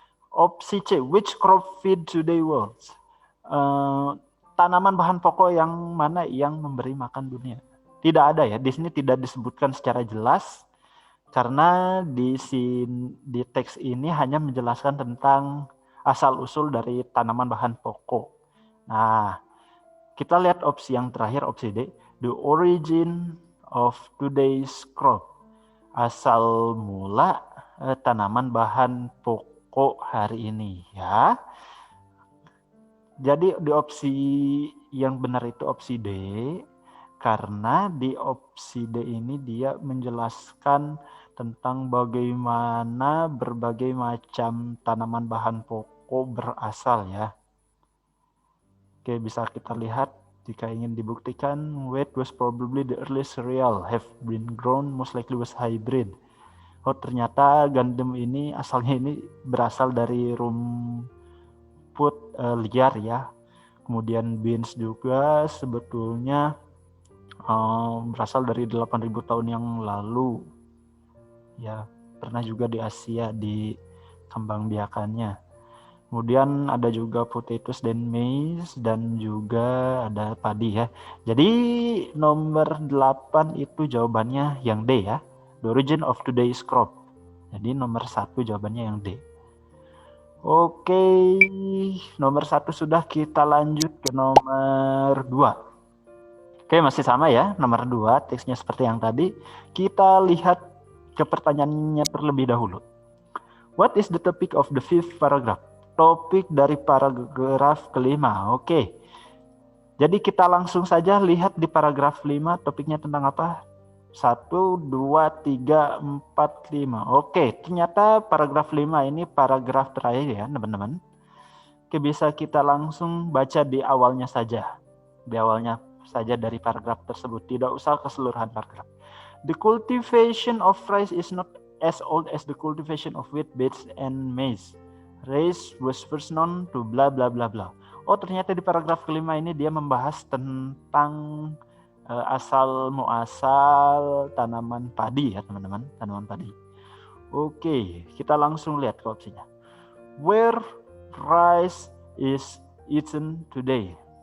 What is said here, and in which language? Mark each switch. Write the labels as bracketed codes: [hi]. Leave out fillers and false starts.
[id] Opsi C, [en] which crop feed today world? [id] Tanaman bahan pokok yang mana yang memberi makan dunia? Tidak ada ya, di sini tidak disebutkan secara jelas karena di teks ini hanya menjelaskan tentang asal-usul dari tanaman bahan pokok. Nah, kita lihat opsi yang terakhir, opsi D, [en] the origin of today's crop. [id] Asal mula tanaman bahan pokok hari ini ya. Jadi di opsi yang benar itu opsi D, karena di opsi D ini dia menjelaskan tentang bagaimana berbagai macam tanaman bahan pokok berasal ya. Oke, bisa kita lihat jika ingin dibuktikan, [en] wheat was probably the earliest cereal have been grown, most likely was hybrid. [id] Oh, ternyata gandum ini asalnya ini berasal dari rumput liar ya. Kemudian beans juga sebetulnya berasal dari 8.000 tahun yang lalu. Ya, pernah juga di Asia dikembangbiakannya. Kemudian ada juga potatoes dan maize dan juga ada padi ya. Jadi nomor 8 itu jawabannya yang D ya. [en] The origin of today's crop. [id] Jadi nomor 1 jawabannya yang D. Oke, nomor 1 sudah, kita lanjut ke nomor 2. Oke, masih sama ya, nomor 2, teksnya seperti yang tadi. Kita lihat ke pertanyaannya terlebih dahulu. [en] What is the topic of the 5th paragraph? [id] Topik dari paragraf kelima. Oke, jadi kita langsung saja lihat di paragraf 5, topiknya tentang apa? 1, 2, 3, 4, 5. Oke, ternyata paragraf 5 ini paragraf terakhir ya teman-teman. Oke, bisa kita langsung baca di awalnya saja. Di awalnya saja dari paragraf tersebut, tidak usah keseluruhan paragraf. [en] The cultivation of rice is not as old as the cultivation of wheat, beans, and maize. Rice was first known to bla bla bla bla. [id] Oh, ternyata di paragraf kelima ini dia membahas tentang asal muasal tanaman padi ya teman-teman, tanaman padi. Oke, kita langsung lihat ke opsinya. [en] Where rice is eaten today?